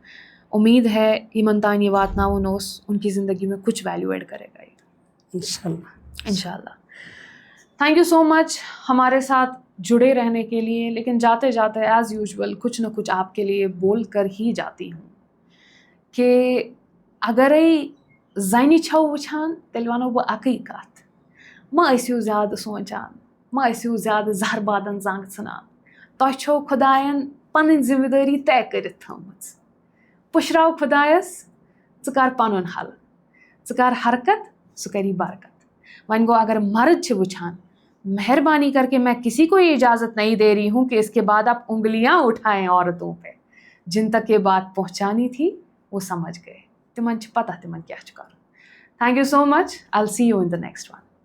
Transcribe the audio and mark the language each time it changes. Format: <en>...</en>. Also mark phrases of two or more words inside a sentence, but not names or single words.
<ur>امید ہے</ur> <ks>ایمن تان</ks> <ur>یہ بات نہ ونوس ان کی زندگی میں کچھ ویلیو ایڈ کرے گا انشاءاللہ۔</ur> <en>thank you so much</en> <ur>ہمارے ساتھ جڑے رہنے کے لیے۔ لیکن جاتے جاتے</ur> <en>as usual</en> <ur>کچھ نہ کچھ آپ کے لیے بول کر ہی جاتی ہوں کہ</ur> <ks>اگرے زنہِ چھو وٕچھان تیٚلہِ وَنو بہٕ اَکٕے کَتھ، مہ ٲسِو زیادٕ سونٛچان، مہ ٲسِو زیادٕ زہربادَن زنٛگ ژھٕنان، تۄہہِ چھو خۄدایَن پَنٕنۍ ذِمہٕ دٲری طے کٔرِتھ تھٲومٕژ۔ پُشراو خۄدایَس، ژٕ کر پَنُن حل، ژٕ کر حرکت، سُہ کری برکت۔ وۄنۍ گوٚو اگر مرد چھِ وٕچھان،</ks> <ur>مہربانی کر کے میں کسی کو یہ اجازت نہیں دے رہی ہوں کہ اس کے بعد آپ انگلیاں اٹھائیں عورتوں پہ۔ جن تک یہ بات پہنچانی تھی وہ سمجھ گئے،</ur> <ks>تمن چھ پتہ تمن کیا چھ کرُن۔</ks> <en>Thank you so much, I will see you in the next one.</en>